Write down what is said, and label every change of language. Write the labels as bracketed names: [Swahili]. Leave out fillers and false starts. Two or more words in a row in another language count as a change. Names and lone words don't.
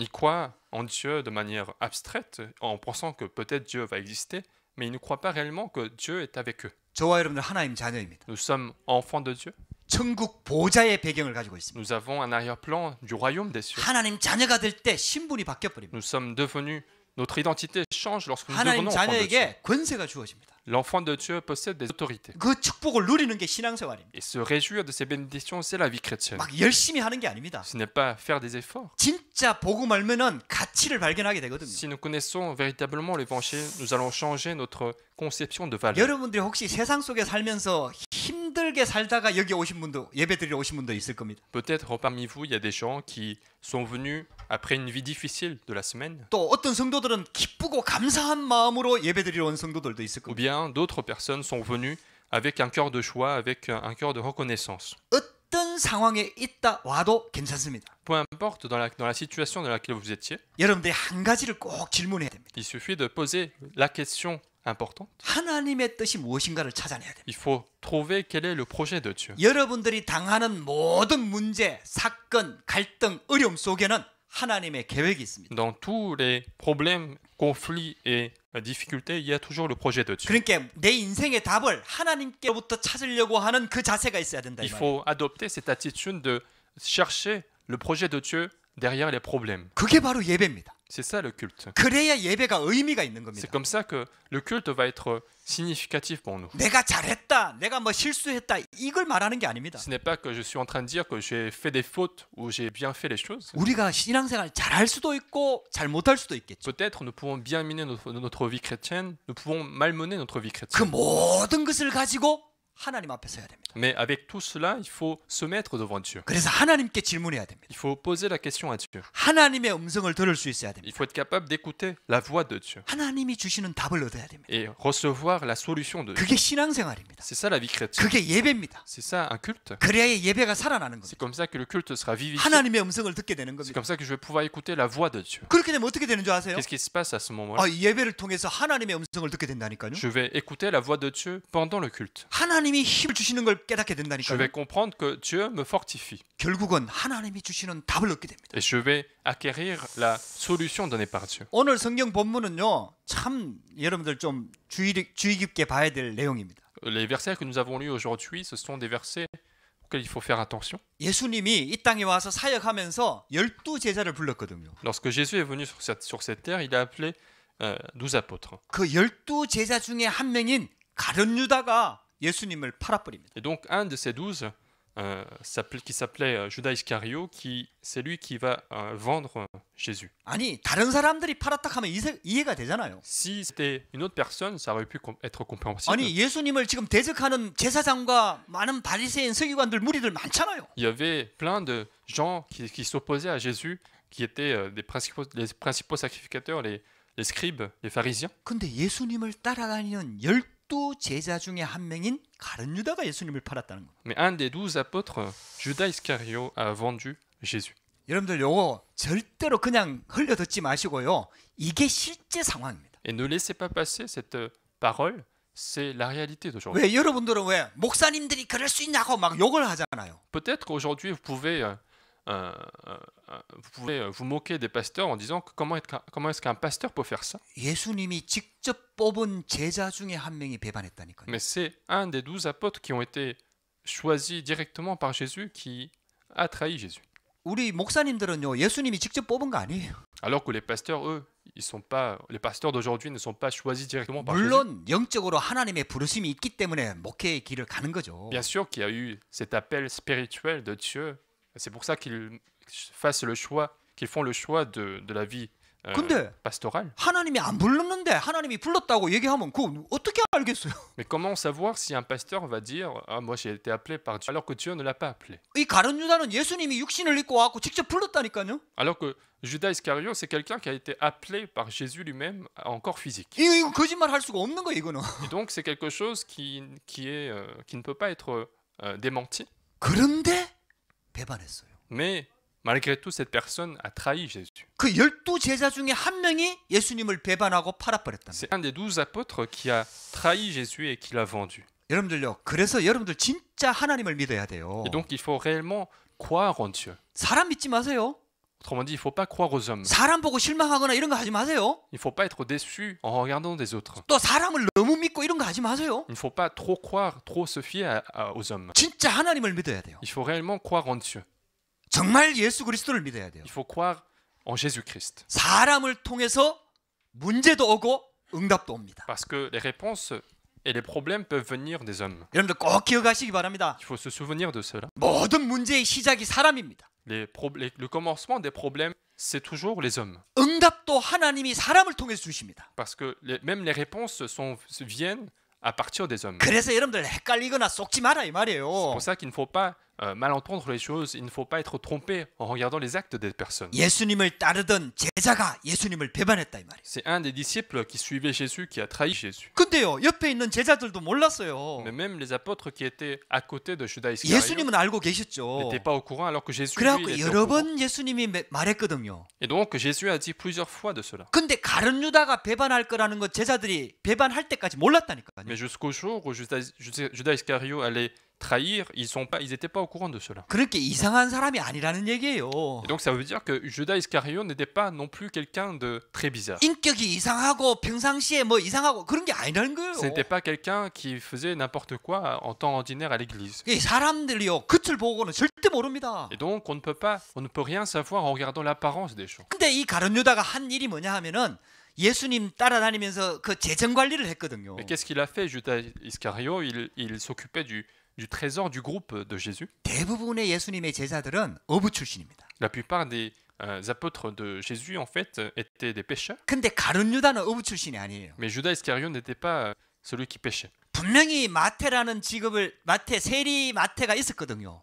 [French] Ils croient en Dieu de manière abstraite, en pensant que peut-être Dieu va exister, mais ils ne croient pas réellement que Dieu est avec eux. [Korean] 저와 여러분들 하나님 자녀입니다. [French] Nous sommes enfants de Dieu. [Korean] 천국 보좌의 배경을 가지고 있습니다. [French] Nous avons un arrière-plan du royaume des cieux. [Korean] 하나님 자녀가 될 때 신분이 바뀌어 버립니다. [French] Nous sommes devenus, notre identité change lorsque nous [Korean] 하나님 [French] devenons enfants de Dieu. [Korean] 자녀에게 권세가 주어집니다. [French] L'enfant de Dieu possède des autorités. [Korean] 그 축복을 누리는 게 신앙생활입니다. [French] Et se réjouir de ces bénédictions, c'est la vie chrétienne. [Korean] 막 열심히 하는 게 아닙니다. [French] Ce n'est pas faire des efforts. [Korean] 진짜 복음 알면은 가치를 발견하게 되거든요. [French] Si nous connaissons véritablement l'évangile, nous allons changer notre conception de valeur. [Korean] 여러분들이 혹시 세상 속에 살면서 힘들게 살다가 여기 오신 분도 예배드리러 오신 분도 있을 겁니다. [French] Peut-être parmi vous, il y a des gens qui sont venus après une vie difficile de la semaine. [Korean] 또 어떤 성도들은 기쁘고 감사한 마음으로 예배드리러 온 성도들도 있을 [French] Ou [Korean] 겁니다. [French] bien d'autres personnes sont venues avec un cœur de joie, avec un cœur de reconnaissance. [Korean] 어떤 상황에 있다 와도 괜찮습니다. [French] Peu importe dans la situation dans laquelle vous étiez, [Korean] 여러분들이 한 가지를 꼭 질문해야 됩니다. [French] il suffit de poser la question importante. [Korean] 하나님의 뜻이 무엇인가를 찾아내야 됩니다. [French] Il faut trouver quel est le projet de Dieu. [Korean] 여러분들이 당하는 모든 문제, 사건, 갈등, 어려움 속에는 하나님의 계획이 있습니다. [French] Dans tous les problèmes, conflits et difficultés, il y a toujours le projet de Dieu. [Korean] 그러니까 내 인생의 답을 하나님께로부터 찾으려고 하는 그 자세가 있어야 된다. [French] Il faut adopter cette attitude de chercher le projet de Dieu derrière les problèmes. [Korean] 그게 바로 예배입니다. [French] C'est ça le culte. [Korean] 그래야 예배가 의미가 있는 [French] C'est [Korean] 겁니다. [French] comme ça que le culte va être significatif pour nous. [Korean] 내가 잘했다, 내가 뭐 실수했다 이걸 말하는 게 아닙니다. [French] Ce n'est pas que je suis en train de dire que j'ai fait des fautes ou j'ai bien fait les choses. [Korean] 우리가 신앙생활 잘할 수도 있고 잘 못할 수도 있겠죠. [French] Peut-être nous pouvons bien mener notre vie chrétienne, nous pouvons malmener notre vie [Korean] 그 [French] chrétienne. [Korean] 모든 것을 가지고 하나님 앞에 서야 됩니다. [French] Mais avec tout cela, il faut se mettre devant Dieu. [Korean] 그래서 하나님께 질문해야 됩니다. [French] Il faut poser la question à Dieu. [Korean] 하나님의 음성을 들을 수 있어야 됩니다. [French] Il faut être capable d'écouter la voix de Dieu [Korean] 하나님이 주시는 답을 얻어야 됩니다. [French] et recevoir la solution de Dieu. [Korean] 그게 신앙생활입니다. [French] C'est ça la vie chrétienne. [Korean] 그게 예배입니다. [French] C'est ça un culte. [Korean] 그래야 예배가 살아나는 [French] C'est [Korean] 겁니다. [French] comme ça que le culte sera vivifié. [Korean] 하나님의 음성을 듣게 되는 [French] C'est [Korean] 겁니다. [French] comme ça que je vais pouvoir écouter la voix de Dieu. [Korean] 그렇게 되면 어떻게 되는 줄 아세요? [French] Qu'est-ce qui se passe à ce moment-là? [Korean] 예배를 통해서 하나님의 음성을 듣게 된다니까요. [French] Je vais écouter la voix de Dieu pendant le culte. [Korean] 하나님이 힘을 주시는 걸 깨닫게 [French] Je [Korean] 된다니까요. [French] vais comprendre que Dieu me fortifie. [Korean] 결국은 하나님이 주시는 답을 얻게 됩니다. [French] Et je vais acquérir la solution donnée par Dieu. [Korean] 오늘 성경 본문은요, 참 여러분들 좀 주의 깊게 봐야 될 내용입니다. [French] Les versets que nous avons lus aujourd'hui, ce sont des versets auxquels il faut faire attention. [Korean] 예수님이 이 땅에 와서 사역하면서 12제자를 불렀거든요. [French] Lorsque Jésus est venu sur cette terre, il a appelé 12 apôtres. [Korean] 그 12제자 중에 한 명인 가룟 유다가 예수님을 팔아버립니다. [French] Et donc un de ces 12, qui s'appelait Judas Iscario, c'est lui qui va vendre Jésus. [Korean] 아니 다른 사람들이 팔았다 하면 이해가 되잖아요. [French] Si c'était une autre personne, ça aurait pu être compréhensible. [Korean] 아니 예수님을 지금 대적하는 제사장과 많은 바리새인 서기관들 무리들 많잖아요. [French] Il y avait plein de gens qui s'opposaient à Jésus, qui étaient les principaux sacrificateurs, les scribes, les pharisiens. [Korean] 근데 예수님을 따라다니는 12제자 중에 한 명인 가룟 유다가 예수님을 팔았다는 거예요. [French] Mais un des 12 apôtres, Judas Iscario, a vendu Jésus. [Korean] 여러분들 요거 절대로 그냥 흘려듣지 마시고요. 이게 실제 상황입니다. [French] Et ne laissez pas passer cette parole, c'est la réalité d'aujourd'hui. [Korean] 왜 여러분들은 왜 목사님들이 그럴 수 있냐고 막 욕을 하잖아요. [French] Peut-être qu'aujourd'hui, vous pouvez vous moquer des pasteurs en disant que comment est-ce qu'un pasteur peut faire ça? [Korean] 예수님이 직접 뽑은 제자 중에 한 명이 배반했다니까요. [French] Mais c'est un des 12 apôtres qui ont été choisis directement par Jésus qui a trahi Jésus. [Korean] 우리 목사님들은요 예수님이 직접 뽑은 거 아니에요. [French] Alors que les pasteurs, eux, les pasteurs d'aujourd'hui ne sont pas choisis directement par Jésus. [Korean] 물론 영적으로 하나님의 부르심이 있기 때문에 목회의 길을 가는 거죠. [French] Bien sûr qu'il y a eu cet appel spirituel de Dieu. C'est pour ça qu'ils font le choix de la vie [Korean] 근데 [French] pastorale. [Korean] 하나님이 안 불렀는데 하나님이 불렀다고 얘기하면 그거 어떻게 알겠어요? [French] Mais comment savoir si un pasteur va dire « Ah, moi j'ai été appelé par Dieu » alors que Dieu ne l'a pas appelé? [Korean] 이 가룟 유다는 예수님이 육신을 입고 와갖고 직접 불렀다니까요. [French] Alors que Judas Iscario, c'est quelqu'un qui a été appelé par Jésus lui-même en corps physique. [Korean] 이거 거짓말 할 수가 없는 거예요 이거는. [French] Et donc c'est quelque chose qui ne peut pas être démenti. [Korean] 그런데 배반했어요. [French] Mais malgré tout, cette personne a trahi Jésus. [Korean] 그 12제자 중에 한 명이 예수님을 배반하고 팔아버렸다. [French] C'est un des 12 apôtres qui a trahi Jésus et qui l'a vendu. [Korean] 여러분들요. 그래서 여러분들 진짜 하나님을 믿어야 돼요. [French] Et donc il faut réellement croire en Dieu. [Korean] 사람 믿지 마세요. [French] Autrement dit, il ne faut pas croire aux hommes. [Korean] 사람 보고 실망하거나 이런 거 하지 마세요. [French] Il ne faut pas être déçu en regardant des autres. [Korean] 또 사람을 너무 믿고 이런 거 하지 마세요. [French] Il ne faut pas trop croire, trop se fier aux hommes. [Korean] 진짜 하나님을 믿어야 돼요. [French] Il faut réellement croire en Dieu. [Korean] 정말 예수 그리스도를 믿어야 돼요. [French] Il faut croire en Jésus-Christ. [Korean] 사람을 통해서 문제도 오고 응답도 옵니다. [French] Parce que les réponses et les problèmes peuvent venir des hommes. [Korean] 여러분들 꼭 기억하시기 바랍니다. [French] Il faut se souvenir de cela. [Korean] 모든 문제의 시작이 사람입니다. [French] Le commencement des problèmes, c'est toujours les hommes. [Korean] 응답도 하나님이 사람을 통해서 주십니다. [French] Parce que même les réponses viennent à partir des hommes. [Korean] 그래서 여러분들 헷갈리거나 속지 마라 이 [French] C'est [Korean] 말이에요. [French] pour ça qu'il ne faut pas mal entendre les choses, il ne faut pas être trompé en regardant les actes des personnes. [Korean] 예수님을 따르던 제자가 예수님을 배반했다 이 말이에요. [French] C'est un des disciples qui suivait Jésus qui a trahi Jésus. [Korean] 근데요 옆에 있는 제자들도 몰랐어요. [French] Mais même les apôtres qui étaient à côté de Judas Iscariot [Korean] 예수님은 알고 계셨죠. [French] n'étaient pas au courant alors que Jésus lui, [Korean] 그래갖고 [French] il était au [Korean] 여러 [French] courant. [Korean] 번 예수님이 말했거든요. [French] Et donc Jésus a dit plusieurs fois de cela. [Korean] 근데 가룟 유다가 배반할 거라는 거 제자들이 배반할 때까지 몰랐다니까요. [French] Mais jusqu'au jour où Judas Iscariot allait trahir, ils n'étaient pas au courant de cela. [Korean] 그렇게 이상한 사람이 아니라는 얘기예요. [French] Et donc ça veut dire que Judas Iscariot n'était pas non plus quelqu'un de très bizarre. [Korean] 인격이 이상하고 평상시에 뭐 이상하고 그런 게 아니라는 거예요. [French] Ce n'était pas quelqu'un qui faisait n'importe quoi en temps ordinaire à l'église. [Korean] 이 사람들이요 겉을 보고는 절대 모릅니다. [French] Et donc on ne peut rien savoir en regardant l'apparence des choses. [Korean] 근데 이 가룟 유다가 한 일이 뭐냐 하면은 예수님 따라다니면서 그 재정 관리를 했거든요. [French] Mais qu'est-ce qu'il a fait, Judas Iscariot? Il s'occupait du trésor du groupe de Jésus. [Korean] 대부분의 예수님의 제자들은 어부 출신입니다. [French] La plupart des apôtres de Jésus, en fait, étaient des pêcheurs. [Korean] 근데 가룟 유다는 어부 출신이 아니에요. [French] Mais Judas Iscariot n'était pas celui qui pêchait. [Korean] 분명히 마태라는 직업을 세리 마태가 있었거든요.